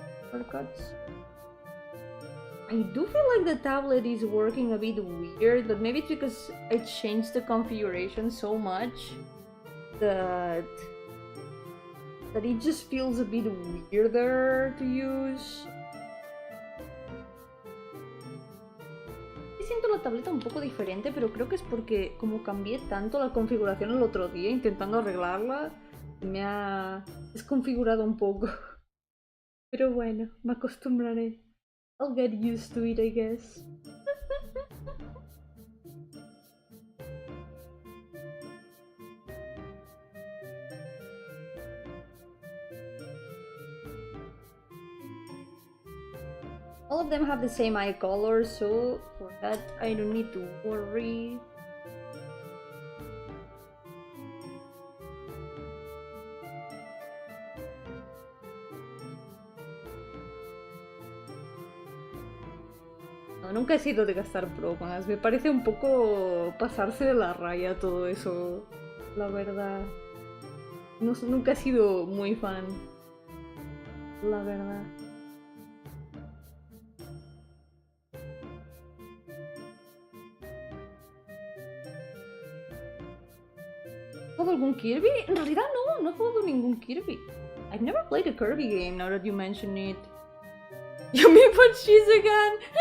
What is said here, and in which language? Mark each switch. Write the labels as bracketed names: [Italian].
[English] Shortcuts. I do feel like the tablet is working a bit weird, but maybe it's because I changed the configuration so much that it just feels a bit weirder to use. [Spanish] Siento la tableta un poco diferente, pero creo que es porque como cambié tanto la configuración el otro día intentando arreglarla, me ha desconfigurado un poco. Pero bueno, me acostumbraré. [English] I'll get used to it, I guess. All of them have the same eye color, so for that I don't need to worry. [Spanish] No, nunca he sido de gastar bromas, me parece un poco pasarse de la raya todo eso, la verdad. No, nunca he sido muy fan, la verdad. ¿Has jugado algún Kirby? En realidad no he jugado ningún Kirby. [English] I've never played a Kirby game now that you mention it. Yomi, but she's a gun!